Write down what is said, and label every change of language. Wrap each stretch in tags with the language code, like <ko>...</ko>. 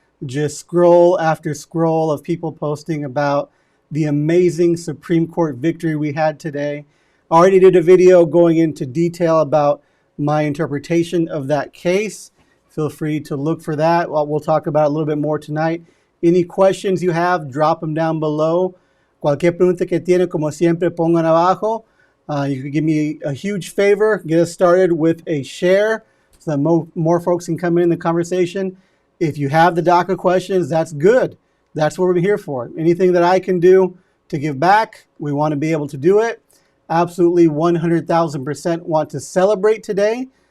<en>Just scroll after scroll of people posting about the amazing Supreme Court victory we had today. Already did a video going into detail about my interpretation of that case. Feel free to look for that. We'll talk about it a little bit more tonight. Any questions you have, drop them down below.</en> <es>Cualquier pregunta que tienen, como siempre, pongan abajo.</es> <en>You can give me a huge favor. Get us started with a share so that more folks can come in the conversation. If you have the DACA questions, that's good. That's what we're here for. Anything that I can do to give back, we want to be able to do it. Absolutely 100,000% want to celebrate today.</en>